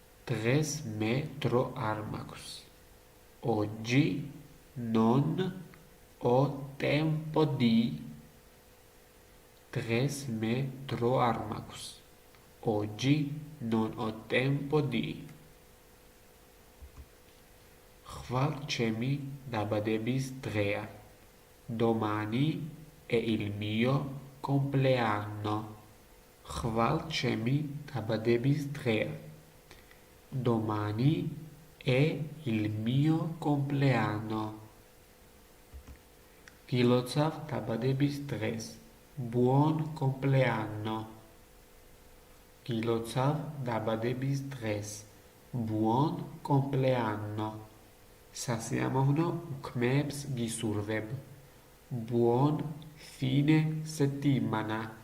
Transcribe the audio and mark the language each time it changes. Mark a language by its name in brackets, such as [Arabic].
[Georgian] დღეს მე დრო არ მაქვს. [Italian] Oggi non ho tempo di. [Georgian] დღეს მე დრო არ მაქვს. [Italian] Oggi non ho tempo di. [Georgian] ხვალ ჩემი დაბადების დღეა. [Italian] Domani è il mio compleanno. [Georgian] ხვალ ჩემი დაბადების დღეა. [Italian] Domani è il mio compleanno. [Georgian] გილოცავ დაბადების დღეს. [Italian] Buon compleanno. [Georgian] გილოცავ დაბადების დღეს. [Italian] Buon compleanno. [Georgian] სასიამოვნო უქმეებს გისურვებ. [Italian] Buon fine settimana.